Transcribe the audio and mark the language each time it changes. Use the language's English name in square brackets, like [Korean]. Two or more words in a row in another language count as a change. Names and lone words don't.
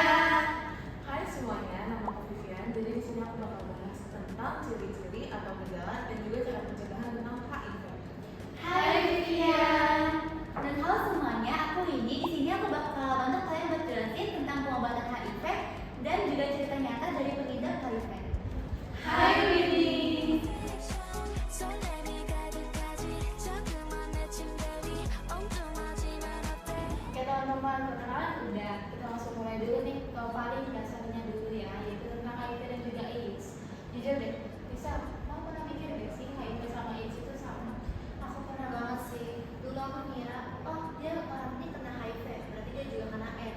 [Indonesian] Hai semuanya, nama aku Vivian. Jadi di sini aku bakal bahas tentang ciri-ciri atau gejala dan juga cara pencegahan tentang HIV. Hai Vivian. Dan halo semuanya, aku Windy. Di sini aku bakal bantu kalian buat jelasin tentang pengobatan HIV dan juga cerita nyata dari pengidap HIV. Hai Windy. [Korean] 설렘이 가득하지 자꾸만 내 침대 위 엉뚱하지만 어때. [Indonesian] Oke teman-teman, perkenalan udah. Kita langsung mulai dulu nih ke paling dasarnya dulu ya, yaitu tentang HIV dan juga AIDS. Jujur deh, bisa mau pernah mikir gak sih HIV sama AIDS itu sama? Aku pernah banget sih. Dulu aku ngira, oh dia orang ini kena HIV, berarti dia juga kena AIDS.